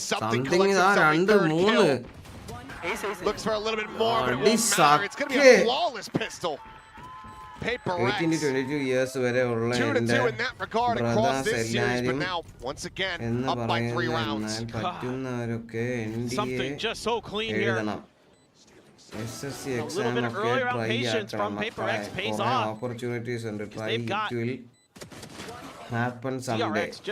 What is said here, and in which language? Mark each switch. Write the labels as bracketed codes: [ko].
[en] Something collects himself a third kill. Looks for a little bit more, but it won't matter. It's going to be a flawless pistol. PRX. 18 to 22 years [ml] വരെ ഉള്ള [en] 2-2 in that regard across this series, but now once again up by 3 rounds. [ml] പറ്റുന്നവരൊക്കെ [en] Something just so clean here. SSC exam [ml] ഒക്കെ try ആക്കണം. [en] opportunities ഉണ്ട്. Try it will happen someday.